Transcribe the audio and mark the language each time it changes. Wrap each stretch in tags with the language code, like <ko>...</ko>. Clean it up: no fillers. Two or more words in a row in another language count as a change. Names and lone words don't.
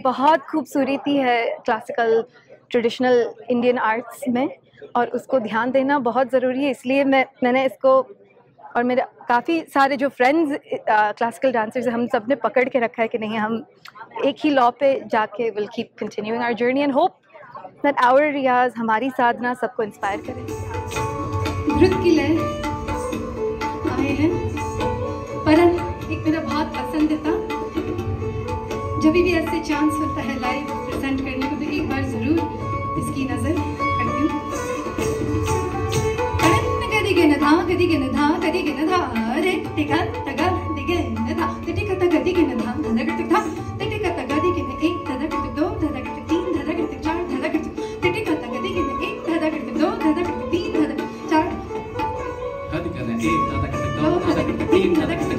<hi>बहुत खूबसूरती है</hi> <en>classical traditional Indian arts</en> <hi>में और उसको ध्यान देना बहुत ज़रूरी है। इसलिए मैंने इसको और मेरे काफ़ी सारे जो</hi> <en>friends classical dancers</en> <hi>हम सब ने पकड़ के रखा है कि नहीं, हम एक ही लॉ पे जाके</hi> <en>will keep continuing our journey and hope that our</en> <hi>रियाज, हमारी साधना सबको इंस्पायर करे। नृत्य की लय आए हैं परन, एक मेरा बहुत पसंदीदा, जब भी ऐसे चांस होता है</hi> <en>live present</en> <hi>करने को तो एक बार जरूर इसकी नजर करती हूँ। कदी गे न धा कदी गे न धा कदी गे न धा रे टिका तगा दिगे न धा टिका तगा दिगे न धा धदा करते धा टिका तगा दिगे न एक धदा करते दो धदा करते तीन धदा करते चार धदा करते टिका तगा दिगे न एक धदा करते दो धदा करते तीन धदा चार कद करने एक दादा करते दो दादा करते तीन दादा करते</hi>